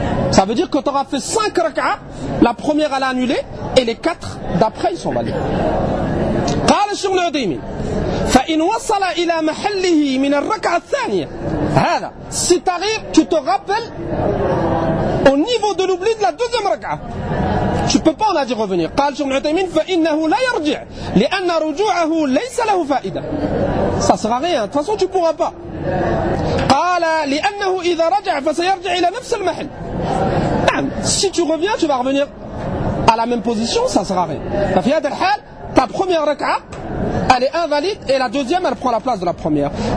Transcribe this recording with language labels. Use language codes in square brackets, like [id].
[fr] Ça veut dire que tu auras fait 5 raka, la première elle est annulée, et les 4 d'après, ils sont valides. [ar] قال الشيخ العثيمين فإن وصل إلى محله من الركعة الثانية هذا [fr] si t'arrives tu te rappelles au niveau de l'oubli de la deuxième ركعة tu peux pas en dire revenir. [ar] قال الشيخ العثيمين فإنه لا يرجع لأن رجوعه ليس له فائدة [fr] ça sera rien de toute façon tu pourras pas. [ar] قال لأنه إذا رجع فسيرجع إلى نفس المحل [fr] si tu reviens tu vas revenir à la même position, ça sera rien. ففي هذا الحال ta première raka, elle est invalide et la deuxième, elle prend la place de la première.